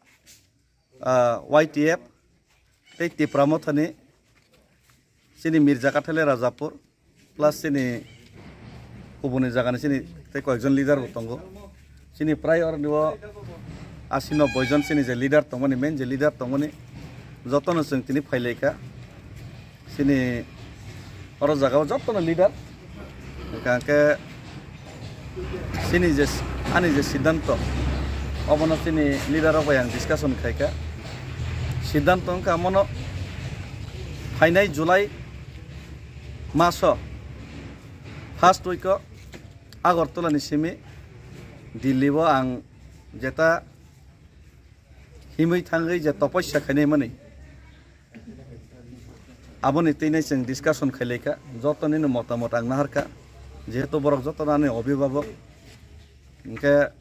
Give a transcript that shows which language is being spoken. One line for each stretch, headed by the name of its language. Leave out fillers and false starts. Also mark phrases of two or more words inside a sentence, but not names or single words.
Bodo: YTF ते तिप्रामथानि सिनि मिर्जा काथले राजापुर प्लस सिनि गुबुननि जागानि सिनि ते कयेकजन लिडार दंगो सिनि प्राय और निव 80-90 जन सिनि जे लिडार तंगनि मेन जे लिडार तंगनि जतन जों तिनि फाइलायखा सिनि और जागाव जतन लिडार कांके सिनि जे आनि जे सिद्धांत अबन सिनि लिडार बाय आं डिसकाशन खायका सिद्धांत का मन फाइनाय जुलाई मास
English: first week
Bodo: आगरतलानि सिमी दिल्लीव आं जेता हिमै थाङै जे तपस्या खायनाय माने आबोनि तैनाय जों डिसकाशन खायलायखा जतनिनो मतामत आं नाहारखा जेहेतु बरक जतनानि अभिभावक इनके